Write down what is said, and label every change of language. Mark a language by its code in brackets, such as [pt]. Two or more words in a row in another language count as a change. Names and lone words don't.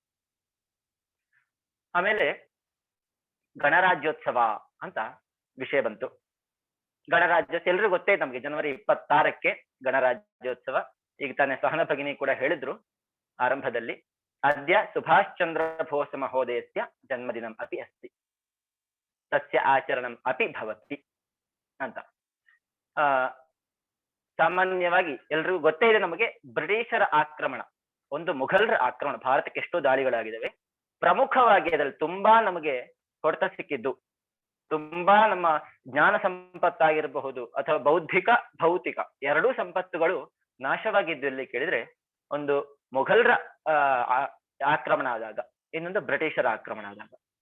[kn] ಆಮೇಲೆ ಗಣರಾಜ್ಯೋತ್ಸವ ಅಂತ ವಿಷಯ ಬಂತು. ಗಣರಾಜ್ಯೋತ್ಸವ ಎಲ್ರಿಗೂ ಗೊತ್ತೇ ನಮ್ಗೆ, ಜನವರಿ 26ಕ್ಕೆ ಗಣರಾಜ್ಯೋತ್ಸವ. ಈಗ ತಾನೇ ಸಹನ ಭಗಿನಿ ಕೂಡ ಹೇಳಿದ್ರು ಆರಂಭದಲ್ಲಿ, [sa] ಅದ್ಯ ಸುಭಾಷ್ ಚಂದ್ರ ಬೋಸ್ ಮಹೋದಯಸ್ಯ ಜನ್ಮದಿನಂ ಅಪಿ ಅಸ್ತಿ, ತಸ್ಯ ಆಚರಣಂ ಅಪಿ ಭವತಿ ಅಂತ. [kn] ಸಾಮಾನ್ಯವಾಗಿ ಎಲ್ರಿಗೂ ಗೊತ್ತೇ ಇದೆ ನಮಗೆ, ಬ್ರಿಟಿಷರ ಆಕ್ರಮಣ, ಒಂದು ಮುಘಲರ ಆಕ್ರಮಣ, ಭಾರತಕ್ಕೆ ಎಷ್ಟೋ ದಾಳಿಗಳಾಗಿದ್ದಾವೆ. ಪ್ರಮುಖವಾಗಿ ಅದರಲ್ಲಿ ತುಂಬಾ ನಮಗೆ ಹೊಡೆತ ಸಿಕ್ಕಿದ್ದು, ತುಂಬಾ ನಮ್ಮ ಜ್ಞಾನ ಸಂಪತ್ತಾಗಿರಬಹುದು ಅಥವಾ ಬೌದ್ಧಿಕ ಭೌತಿಕ ಎರಡೂ ಸಂಪತ್ತುಗಳು ನಾಶವಾಗಿದ್ದು ಎಲ್ಲಿ ಕೇಳಿದ್ರೆ, ಒಂದು ಮುಘಲರ ಆಕ್ರಮಣ ಆದಾಗ, ಇನ್ನೊಂದು ಬ್ರಿಟಿಷರ ಆಕ್ರಮಣ ಆದಾಗ.